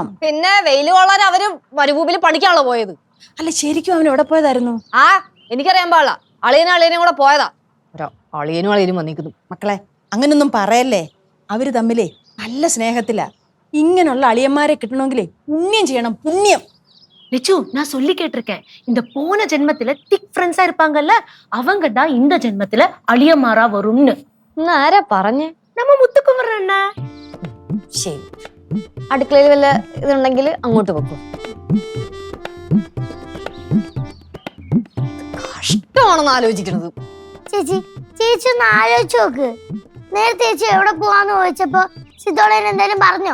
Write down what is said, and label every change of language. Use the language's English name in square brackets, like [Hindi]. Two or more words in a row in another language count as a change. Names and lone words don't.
[Malayalam] പിന്നെ വെയില് കൊള്ളാൻ അവര് മരുഭൂമിയിൽ പഠിക്കാണല്ലോ പോയത്. അല്ല, ശരിക്കും അവൻ എവിടെ പോയതായിരുന്നു? ആ, എനിക്കറിയാൻ പാടില്ല. അളിയനും കൂടെ പോയതാ. അളിയനും വന്നിരിക്കുന്നു. മക്കളെ, അങ്ങനൊന്നും പറയല്ലേ. അവര് തമ്മിലേ നല്ല സ്നേഹത്തിലാ. ഇങ്ങനെയുള്ള അളിയന്മാരെ കിട്ടണമെങ്കിലേ പുണ്യം ചെയ്യണം, പുണ്യം. [Tamil] லிச்சு, நான் சொல்லி கேட்டிருக்கேன். இந்த போன ஜென்மத்துல [English] thick friends [Tamil] இருப்பாங்கல்ல, அவங்க தான் இந்த ஜென்மத்துல அழியமாறா வரும்னு. [Malayalam] ആരാ പറഞ്ഞേ? [Tamil] நம்ம முத்துக்குமரன் அண்ணா. [Malayalam] ശരി, അടുക്കളയിൽ വല്ല ഇതുണ്ടെങ്കിൽ അങ്ങോട്ട് വെക്കും. കഷ്ടമാണെന്ന് ആലോചിക്കണത്. ചേച്ചി ഒന്ന് ആലോചിച്ച് നോക്ക്. നേരത്തെ ചേച്ചി എവിടെ പോവാന്ന് ചോദിച്ചപ്പോ സിദ്ധോളേൻ എന്തായാലും പറഞ്ഞോ?